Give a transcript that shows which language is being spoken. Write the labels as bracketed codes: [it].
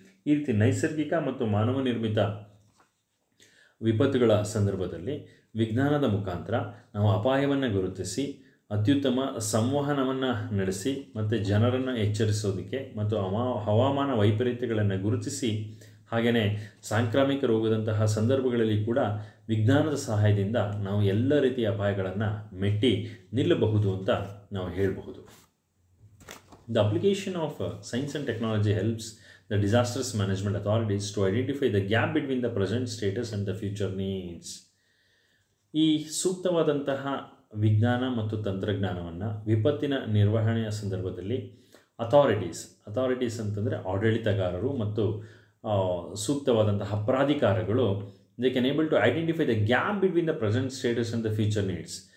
[kn] ಈ ರೀತಿ ನೈಸರ್ಗಿಕ ಮತ್ತು ಮಾನವ ನಿರ್ಮಿತ ವಿಪತ್ತುಗಳ ಸಂದರ್ಭದಲ್ಲಿ ವಿಜ್ಞಾನದ ಮುಖಾಂತರ ನಾವು ಅಪಾಯವನ್ನು ಗುರುತಿಸಿ ಅತ್ಯುತ್ತಮ ಸಂವಹನವನ್ನು ನಡೆಸಿ ಮತ್ತು ಜನರನ್ನು ಎಚ್ಚರಿಸೋದಕ್ಕೆ ಮತ್ತು ಹವಾಮಾನ ವೈಪರೀತ್ಯಗಳನ್ನು ಗುರುತಿಸಿ, ಹಾಗೆಯೇ ಸಾಂಕ್ರಾಮಿಕ ರೋಗದಂತಹ ಸಂದರ್ಭಗಳಲ್ಲಿ ಕೂಡ ವಿಜ್ಞಾನದ ಸಹಾಯದಿಂದ ನಾವು ಎಲ್ಲ ರೀತಿಯ ಅಪಾಯಗಳನ್ನು ಮೆಟ್ಟಿ ನಿಲ್ಲಬಹುದು ಅಂತ ನಾವು ಹೇಳಬಹುದು. [en] The application of science and technology helps the disasters management authorities to identify the gap between the present status and the future needs. [kn] ಈ ಸೂಕ್ತವಾದಂತಹ ವಿಜ್ಞಾನ ಮತ್ತು ತಂತ್ರಜ್ಞಾನವನ್ನು ವಿಪತ್ತಿನ ನಿರ್ವಹಣೆಯ ಸಂದರ್ಭದಲ್ಲಿ ಅಥಾರಿಟೀಸ್ ಅಂತಂದರೆ ಆಡಳಿತಗಾರರು ಮತ್ತು ಸೂಕ್ತವಾದಂತಹ ಪ್ರಾಧಿಕಾರಗಳು, [en] They can able to identify the gap between the present status and the future needs.